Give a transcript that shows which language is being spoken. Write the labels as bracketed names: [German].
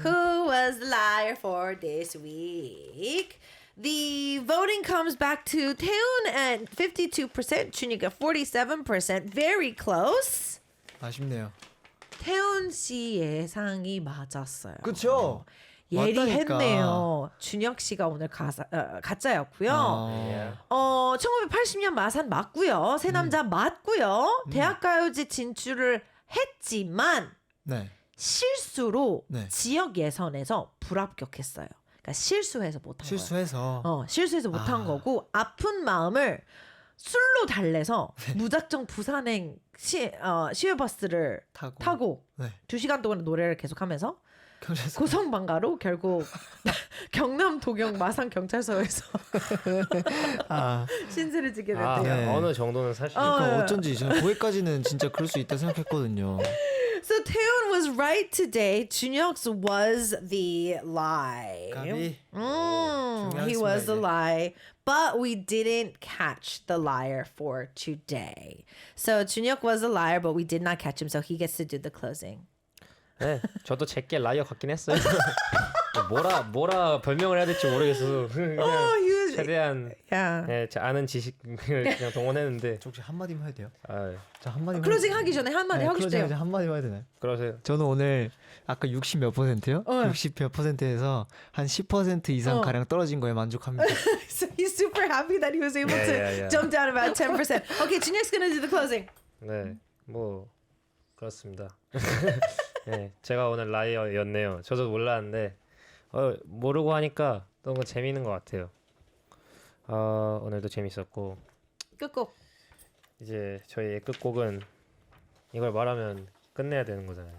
[English] Who was the liar for this week? The voting comes back to Taeyeon at 52%, Junhyuk at 47%. Very close. [Korean] 아쉽네요. 태훈 씨 예상이 맞았어요. 그쵸? 예리했네요. 준혁 씨가 오늘 가짜였고요. 1980년 마산 맞고요. 새 남자 맞고요. 대학가요제 진출을 했지만 네. 실수로 네. 지역 예선에서 불합격했어요. 그러니까 실수해서 못한 실수해서. 거예요. 실수해서 못한 거고 아픈 마음을 술로 달래서 무작정 부산행 시외버스를 타고 네. 2시간 동안 노래를 계속하면서 경찰서. 고성방가로 결국 경남 도경 마산 경찰서에서 신세를 지게 됐대요. 네. 어느 정도는 사실. 그러니까 어쩐지 저는 거기까지는 진짜 그럴 수 있다 생각했거든요. [English] So Taeyeon was right today. Junhyuk's was the lie. [Korean] 까비. [English] He was the lie. But we didn't catch the liar for today. So Junhyuk was a liar, but we did not catch him. So he gets to do the closing. [Korean] 네, 저도 제게 라이어 같긴 했어요. 뭐라 별명을 해야 될지 모르겠어서 그냥 최대한 네, 아는 지식을 그냥 동원했는데 혹시 한마디만 해도 돼요? 자, 한마디만 클로징 하기 전에 한마디 하고 싶대요. 한마디만 해도 되나요? 그러세요. 저는 오늘 아까 60 몇 %요? 60 몇 %에서 한 10% 이상 가량 떨어진 거에 만족합니다. [English] So he's super happy that he was able to jump down about 10%. Okay, Junhyuk's gonna do the closing. [Korean] 네, 뭐 그렇습니다. 네, 제가 오늘 라이어였네요. 저도 몰랐는데 모르고 하니까 너무 재미있는 것 같아요. 오늘도 재밌었고 끝곡. 이제 저희의 끝곡은 이걸 말하면 끝내야 되는 거잖아요.